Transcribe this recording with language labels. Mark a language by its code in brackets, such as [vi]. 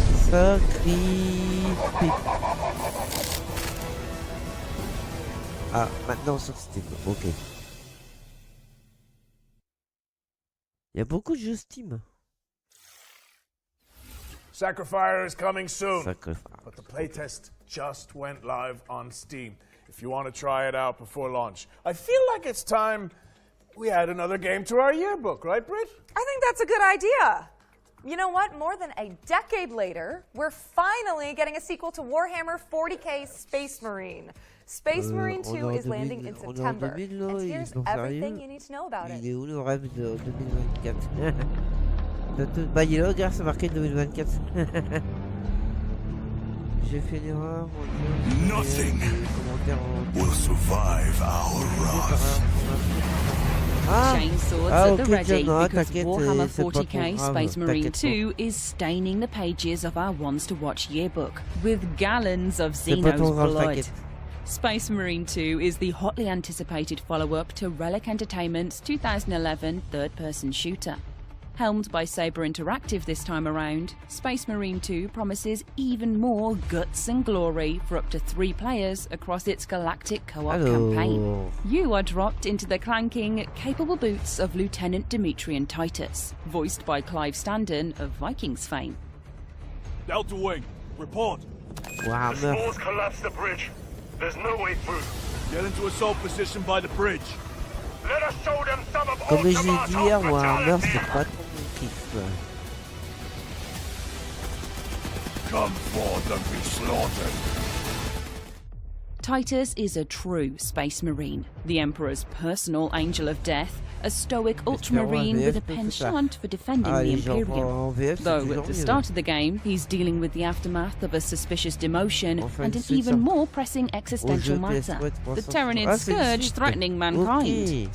[en] Sacrifice. [fr] Ah, maintenant sur Steam, ok. Il y a beaucoup de jeux Steam. [en] Sacrifier is coming soon. Sacrifice. But the playtest just went live on Steam. If you want to try it out before launch, I feel like it's time we add another game to our yearbook, right, Britt? I think that's a good idea. You know what? More than a decade later, we're finally getting a sequel to Warhammer 40k Space Marine. Space Marine 2 is landing in September. And here's everything you need to know about it. [fr] Il est où le rêve de 2024? Bah il est là, regarde, c'est marqué 2024. J'ai fait l'erreur. [en] Nothing will survive our wrath. Chainswords at the ready because Warhammer 40k Space Marine 2 is staining the pages of our Ones to Watch yearbook with gallons of Xeno's blood. Space Marine 2 is the hotly anticipated follow-up to Relic Entertainment's 2011 third-person shooter. Helmed by Saber Interactive this time around, Space Marine 2 promises even more guts and glory for up to 3 players across its galactic co-op campaign. You are dropped into the clanking, capable boots of Lieutenant Demetrian Titus, voiced by Clive Standen of Vikings fame. Delta Wing, report. Wow, the Spores collapsed the bridge. There's no way through. Get into assault position by the bridge. Let us show them some of [fr] Comme j'ai dit hier, Warhammer, c'est pas trop mon kiff. [en] Come forth and be slaughtered. Titus is a true space marine, the Emperor's personal angel of death, a stoic ultramarine with a penchant for defending the Imperium. Though at the start of the game, he's dealing with the aftermath of a suspicious demotion and an even more pressing existential matter, the Terranid Scourge threatening mankind.